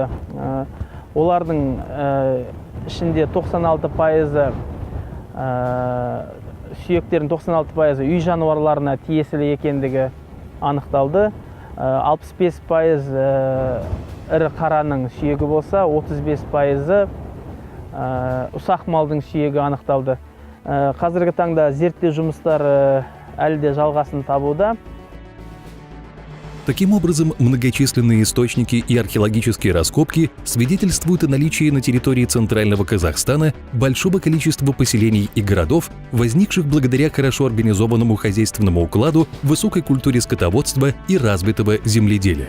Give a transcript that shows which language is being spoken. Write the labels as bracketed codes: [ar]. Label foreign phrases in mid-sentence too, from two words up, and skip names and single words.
[kk] Олардың ішінде 96% сүйектердің 96% үй жануарларына тиесілі екендігі анықталды. 65% ірі қараның сүйегі болса, 35% ұсақ малдың сүйегі анықталды. Қазіргі таңда зерттеу жұмыстары әлі де жалғасын табуда. [ru] Таким образом, многочисленные источники и археологические раскопки свидетельствуют о наличии на территории Центрального Казахстана большого количества поселений и городов, возникших благодаря хорошо организованному хозяйственному укладу, высокой культуре скотоводства и развитого земледелия.